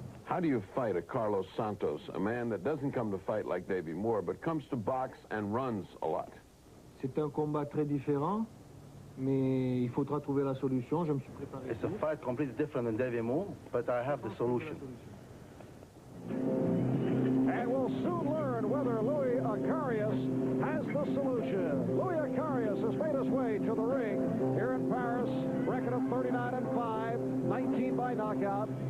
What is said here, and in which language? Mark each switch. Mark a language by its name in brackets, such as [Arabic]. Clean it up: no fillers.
[English] How do you fight a Carlos Santos, a man that doesn't come to fight like Davey Moore, but comes to box and runs a lot? [French] C'est un combat très différent, mais il faudra trouver la solution. Je me suis préparé. [English] It's a fight completely different than Davey Moore, but I have the solution. And we'll soon learn whether Louis Acaries has the solution. Louis Acaries has made his way to the ring here in Paris. Record of 39-5, 19 by knockout.